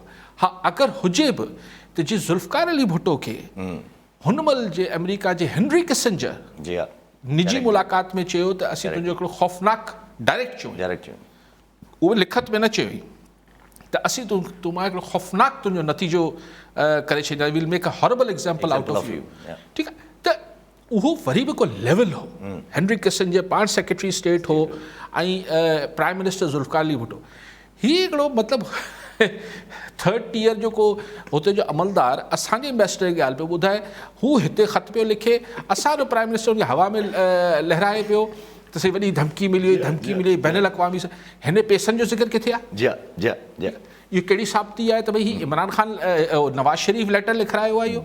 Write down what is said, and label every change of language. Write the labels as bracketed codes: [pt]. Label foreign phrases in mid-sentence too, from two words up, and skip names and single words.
[sd] हा, अगरि हुजे बि त जीअं ज़ुल्फ़िकार अली भुट्टो खे हुन महिल जे अमेरिका जे हेनरी किसिंजर निजी मुलाक़ात में चयो त असीं तुंहिंजो हिकिड़ो ख़ौफ़नाक डायरेक्ट चयो, उहो लिखत में न चयो त असीं तूं मां हिकिड़ो ख़ौफ़नाक तुंहिंजो नतीजो करे छॾींदा, [en] will make a horrible example out of you. [sd] ठीकु आहे, त उहो वरी बि को लेवल हो। हेनरी किसिंजर पाण [en] secretary state [sd] हो ऐं [en] prime minister [sd] ज़ुल्फ़िकार अली भुट्टो। हीअ हिकिड़ो मतिलबु 3rd टियर जो को हुते जो अमलदार असांजे एम्बेसडर खे ॻाल्हि पियो ॿुधाए, हू हिते ख़त पियो लिखे, असांजो [en] prime minister [sd] उनखे हवा में लहराए पियो त सही वॾी धमकी मिली हुई बैन अल-अक़वामी सां। हिन पैसनि जो ज़िक्र किथे आहे? इहो कहिड़ी साबिती आहे त भई ही इमरान ख़ान नवाज़ शरीफ़ लेटर लिखायो आहे?